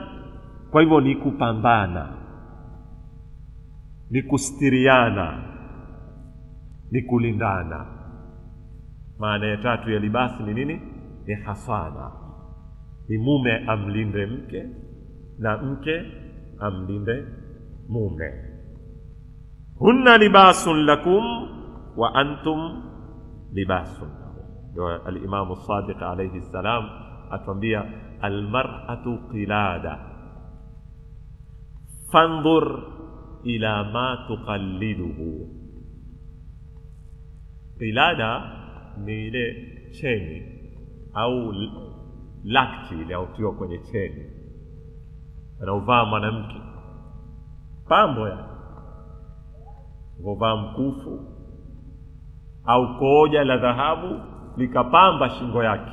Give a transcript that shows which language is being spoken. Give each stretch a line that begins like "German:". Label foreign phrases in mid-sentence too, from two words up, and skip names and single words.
Swahili: Kwa hivyo ni kupambana, ni kustiriana, ni kulindana. Maana ya tatu ya libasi ni nini? Ni hasana. Ni mume amlinde mke na mke amlinde mume.
Arabic: هن لباس لكم وأنتم لباس لهن. الإمام الصادق عليه السلام atuambia المرأة قلادة فانظر إلى ما تقلده.
Swahili: Qilada ni ile cheni au lakti ile autiwa kwenye cheni anaovaa mwanamke, pambo ya kuvaa mkufu au koja la dhahabu likapamba shingo yake.